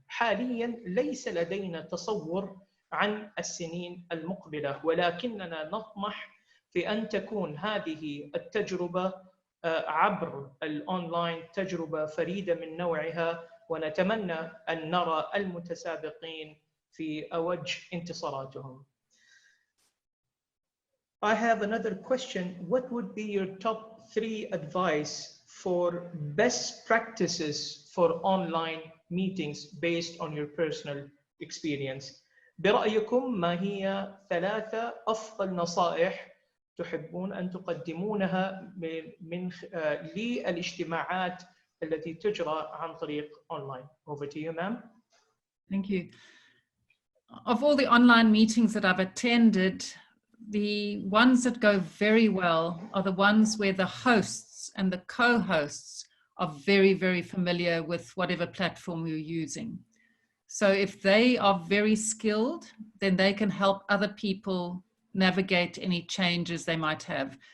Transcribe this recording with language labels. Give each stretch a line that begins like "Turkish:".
Arabic: حاليا ليس لدينا تصور عن السنين المقبلة، ولكننا نطمح في أن تكون هذه التجربة عبر الأونلاين تجربة فريدة من نوعها، ونتمنى أن نرى المتسابقين في أوج انتصاراتهم.
English: I have another question. What would be your top 3 advice for best practices for online meetings based on your personal experience?
Arabic: برأيكم ما هي 3 أفضل نصائح تحبون أن تقدمونها للاجتماعات التي تجرى عن طريق online?
English: Over to you, ma'am. Thank you. Of all the online meetings that I've attended, the ones that go very well are the ones where the hosts and the co-hosts are very, very familiar with whatever platform you're using. So if they are very skilled, then they can help other people navigate any changes they might have.